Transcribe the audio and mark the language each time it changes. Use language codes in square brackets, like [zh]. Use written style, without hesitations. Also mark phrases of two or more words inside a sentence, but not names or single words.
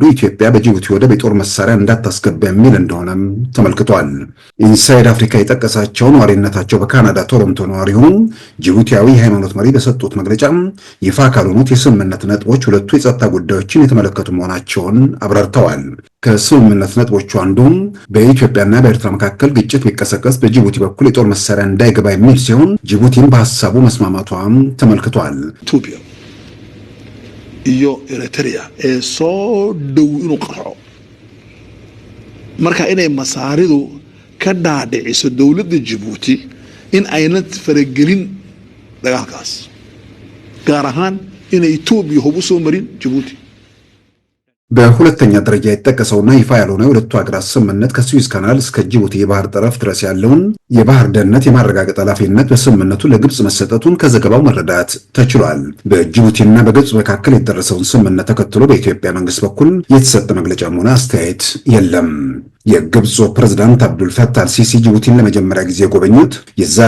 [am] ኢትዮጵያ በጅቡቲ ወደብ የጦር መሳሪያ እንዳታስገባ የሚል እንደሆነም ተመልክቷል። ኢንሳይድ አፍሪካ የጠቀሳቸው ነዋሪነታቸው በካናዳ ቶሮንቶ ነዋሪ ሆኑ ጅቡቲያዊ የሃይማኖት መሪ በሰጡት መግለጫ ይፋ ካልሆኑት የስምምነት ነጥቦች ሁለቱ የጸጥታ ጉዳዮችን የተመለከቱ መሆናቸውን አብራርተዋል። ከስምምነት ነጥቦቹ አንዱ በኢትዮጵያና በኤርትራ መካከል ግጭት ቢቀሰቀስ በጅቡቲ በኩል የጦር መሳሪያ እንዳይገባ የሚል ሲሆን ጅቡቲን በሐሳቡ መስማማቷም ተመልክቷል። [so] ኢትዮጵያ iyo Eritrea ee soo dhow inuu qarxo marka inay masaaridu ka dhaadhiciso dawladda Djibouti in ayna faragelin dagaalkaas gaar ahaan inay Itoobiya hub u soo marin Djibouti [am] በሁለተኛ ደረጃ የተጠቀሰውና ይፋ ያልሆነው የሁለቱ ሀገራት ስምምነት ከስዊዝ ካናል እስከ ጅቡቲ የባህር ጠረፍ ድረስ ያለውን የባህር ደህንነት የማረጋገጥ ኃላፊነት በስምምነቱ ለግብጽ መሰጠቱን ከዘገባው መረዳት ተችሏል። በጅቡቲና በግብጽ መካከል የተደረሰውን ስምምነት ተከትሎ በኢትዮጵያ መንግስት በኩል የተሰጠ መግለጫም ሆነ አስተያየት የለም። የግብፁ ፕሬዝዳንት አብዱል ፈታህ አልሲሲ ጅቡቲን ለመጀመሪያ ጊዜ የጎበኙት የዛሬ